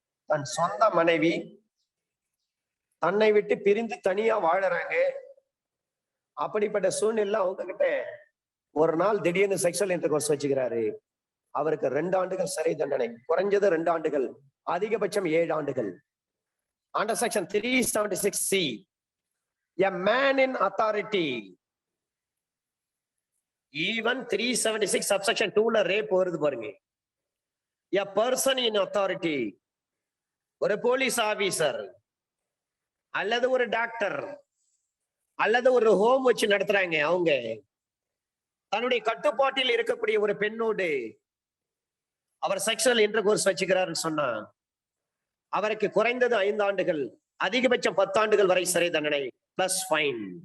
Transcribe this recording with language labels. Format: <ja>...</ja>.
<ta>தன் சொந்த மனைவி தன்னை விட்டு பிரிந்து தனியா வாழறாங்க. அப்படிப்பட்ட சூழ்நிலை அவங்க கிட்ட ஒரு நாள் திடீர்னு செக்ஷுவல் இன்டர்கோர்ஸ் வச்சுக்கிறாரு, அவருக்கு 2 ஆண்டுகள் சிறை தண்டனை. குறைஞ்சது 2 ஆண்டுகள், அதிகபட்சம் 7 ஆண்டுகள்.</ta> <en>Under section 376C, a man in authority, even 376 subsection 2ல</en> <ta>rape வருது பாருங்க.</ta> <en>a person in authority,</en> <ta>ஒரு போலீஸ் ஆபீசர் அல்லது ஒரு டாக்டர் அல்லது ஒரு ஹோம் வச்சு நடத்துறாங்க, அவங்க தன்னுடைய கட்டுப்பாட்டில் இருக்கக்கூடிய ஒரு பெண்ணோடு அவர் செக்ஷுவல் இன்டர்கோர்ஸ் வச்சுக்கிறாருன்னு சொன்னா அவருக்கு குறைந்தது 5 ஆண்டுகள், அதிகபட்சம் 10 ஆண்டுகள் வரை சிறை தண்டனை பிளஸ் ஃபைன்.</ta>